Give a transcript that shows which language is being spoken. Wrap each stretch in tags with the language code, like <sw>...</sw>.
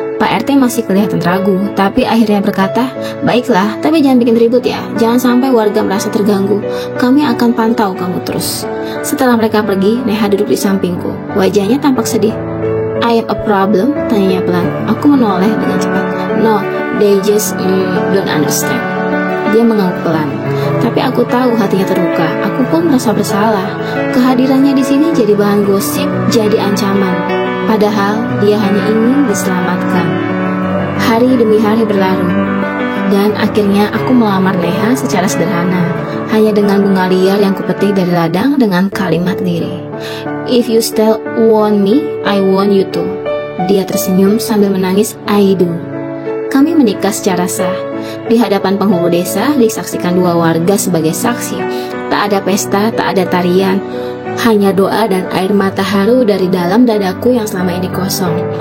<id>Pak RT masih kelihatan ragu, tapi akhirnya berkata, baiklah, tapi jangan bikin ribut ya. Jangan sampai warga merasa terganggu. Kami akan pantau kamu terus. Setelah mereka pergi, Neha duduk di sampingku. Wajahnya tampak sedih.</id> <en>I have a problem?</en> <id>Tanyanya pelan. Aku menoleh dengan cepat.</id> <en>No, they just don't understand.</en> <id>Dia mengangguk pelan. Tapi aku tahu hatinya terluka. Aku pun merasa bersalah. Kehadirannya di sini jadi bahan gosip, jadi ancaman. Padahal dia hanya ingin diselamatkan. Hari demi hari berlalu, dan akhirnya aku melamar Neha secara sederhana, hanya dengan bunga liar yang kupetik dari ladang dengan kalimat lirik.</id> <en>If you still want me, I want you too.</en> <id>Dia tersenyum sambil menangis.</id> <en>I do.</en> <id>Kami menikah secara sah. Di hadapan penghulu desa, disaksikan 2 warga sebagai saksi. Tak ada pesta, tak ada tarian, hanya doa dan air mata haru dari dalam dadaku yang selama ini kosong.</id>